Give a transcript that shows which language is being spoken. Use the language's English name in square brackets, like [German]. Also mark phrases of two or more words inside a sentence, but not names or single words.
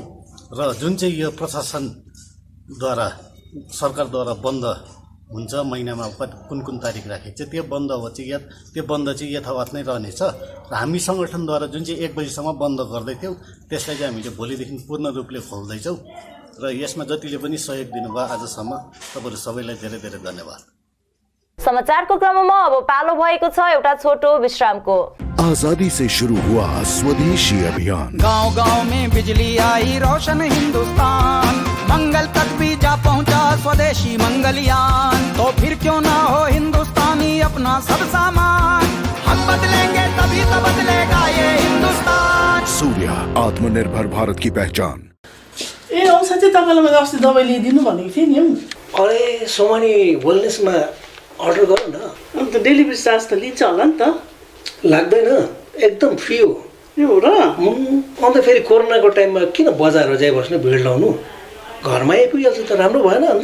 [Nepali] र जुन चाहिँ यो प्रशासनद्वारा सरकारद्वारा बन्द हुन्छ महिनामा कुन कुन तारिक राखेको छ त्यो बन्द त्यो बन्द चाहिँ यथावत नै रहनेछ। र हामी सङ्गठनद्वारा जुन चाहिँ 1 बजीसम्म बन्द गर्दैथ्यौँ त्यसलाई चाहिँ हामीले भोलिदेखि पूर्ण रूपले खोल्दैछौँ र यसमा जतिले पनि सहयोग दिनुभयो आजसम्म तपाईँहरू सबैलाई धेरै धेरै धन्यवाद। समाचारको क्रममा अब पालो भएको छ एउटा छोटो विश्रामको। [Hindi] आजादी से शुरू हुआ स्वदेशी अभियान, गांव-गांव में बिजली आई, रोशन हिंदुस्तान, मंगल तक भी जा पहुंचा स्वदेशी मंगलयान। तो फिर क्यों ना हो हिंदुस्तानी अपना सब सामान, हम बदलेंगे तभी तो बदलेगा ये हिंदुस्तान। सूर्य, आत्मनिर्भर भारत की पहचान। [Nepali] ए औषधि तपाईँलाई मैले अस्ति दबाई लिइदिनु भनेको थिएँ नि। अरे सोमानी वेलनेसमा अर्डर गर न। अन्त डेलिभरी चार्ज त लिन्छ होला नि त? लाग्दैन, एकदम फ्री हो। यो र अन्त फेरि कोरोनाको टाइममा किन बजारमा जाइ बस्नु, भिड लाउनु, घरमा आइपुगिहाल्छ त राम्रो भएन अन्त?